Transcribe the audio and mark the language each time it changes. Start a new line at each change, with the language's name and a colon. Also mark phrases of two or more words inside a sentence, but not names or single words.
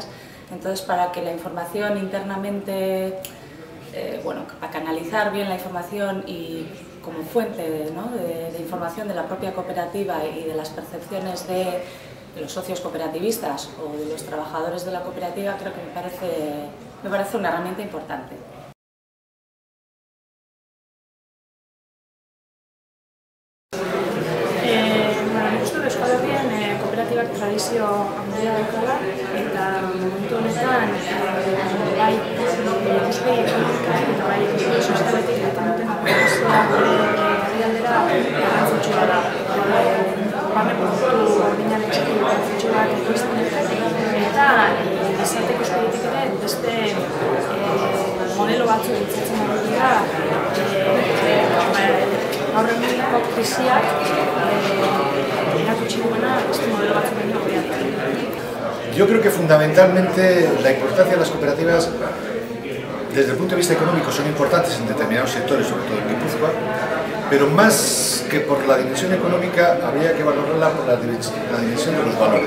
Spanish: Entonces, para que la información internamente, bueno, a canalizar bien la información y como fuente, ¿no?, de información de la propia cooperativa y de las percepciones de los socios cooperativistas o de los trabajadores de la cooperativa, creo que me parece una herramienta importante.
Basque: Euskal Herrian kooperatibak tradizio handia daukala eta momentu honetan bai ikuspegi ekonomikoak eta bai ikuspegi sozialetik eta duten aplikazioa herrialdera garrantzitsua da. Barne produktu gordinarekiko garrantzitsuak ekoizten eta gizarte ikuspegitik ere beste modelo batzuk ditzatzen dira gaur egungo krisiak
Spanish: Yo creo que fundamentalmente la importancia de las cooperativas desde el punto de vista económico son importantes en determinados sectores, sobre todo en Guipúzcoa, pero más que por la dimensión económica habría que valorarla por la dimensión de los valores.